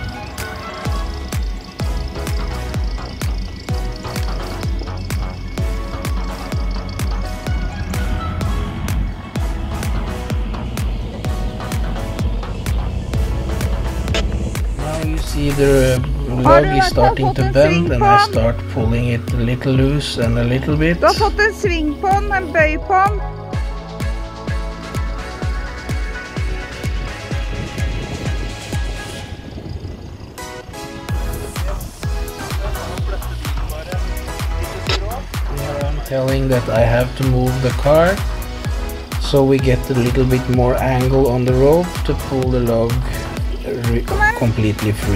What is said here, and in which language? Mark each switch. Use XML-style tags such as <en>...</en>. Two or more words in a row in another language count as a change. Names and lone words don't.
<en>Now you see the log is starting to bend and I start pulling it a little loose and a little bit.</en> <no>Du har fått en sving på den, en bøy på den.</no> <en>Here I'm telling that I have to move the car so we get a little bit more angle on the rope to pull the log completely free.</en>